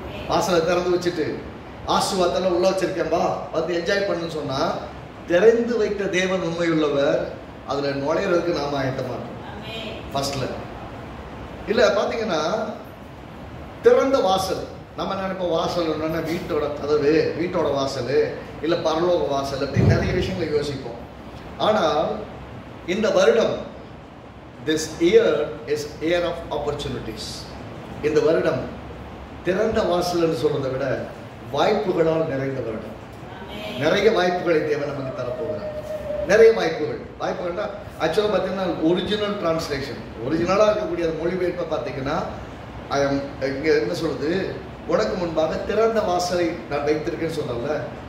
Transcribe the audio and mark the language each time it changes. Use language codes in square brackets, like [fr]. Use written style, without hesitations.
[ta] வாசலை திறந்து வச்சுட்டு ஆசீர்வாதத்தெல்லாம் உள்ள வச்சிருக்கேன்பா வந்து என்ஜாய் பண்ணுன்னு சொன்னா, திறந்து வைத்த தேவன் உண்மையுள்ளவர், அதுல நுழையிறதுக்கு நாம ஆயத்த மாட்டோம். ஃபர்ஸ்ட்ல இல்ல பாத்தீங்கன்னா, திறந்த வாசல் நம்ம நினைப்போம், வாசல் என்னன்னா வீட்டோட கதவு, வீட்டோட வாசல், இல்ல பரலோக வாசல், அப்படி நிறைய விஷயங்களை யோசிப்போம். ஆனால் இந்த வருடம், [en] this year is year of opportunities. [ta] இந்த வருடம் திறந்த வாசல் சொல்றதை விட வாய்ப்புகளால் நிறைந்த வருடம். நிறைய வாய்ப்புகளை தேவன் நமக்கு தரப்போகிறார். நிறைய வாய்ப்புகள்னா ஆக்சுவலாக பார்த்தீங்கன்னா ஒரிஜினல் டிரான்ஸ்லேஷன், ஒரிஜினலாக இருக்கக்கூடிய மொழிபெயர்ப்பை பார்த்தீங்கன்னா, இங்கே என்ன சொல்லுது, உனக்கு முன்பாக திறந்த வாசலை நான் வைத்திருக்கேன்னு சொன்னல.